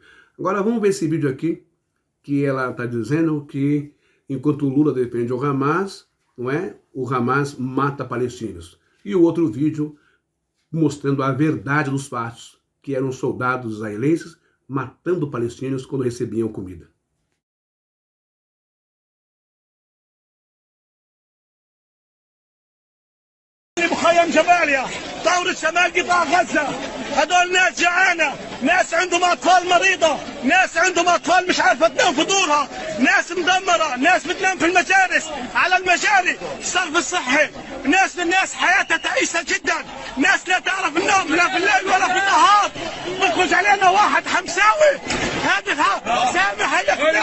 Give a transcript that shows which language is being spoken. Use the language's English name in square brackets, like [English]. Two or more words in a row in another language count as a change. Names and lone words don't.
[Portuguese] Agora vamos ver esse vídeo aqui, que ela está dizendo que enquanto o Lula defende o Hamas, não é? O Hamas mata palestinos. E o outro vídeo mostrando a verdade dos fatos, que eram soldados israelenses matando palestinos quando recebiam comida. [Arabic] مخيم جباليا ثورة شمال قطاع غزة هذول ناس جعانة ناس عندهم أطفال مريضة ناس عندهم أطفال مش عارفة تنام في دورها ناس مدمرة ناس بتنام في المجالس على المجاري الصرف الصحي ناس حياتها تعيسة جدا ناس لا تعرف النوم لا في الليل ولا في النهار بيخرج علينا واحد حمساوي هذا سامح هيك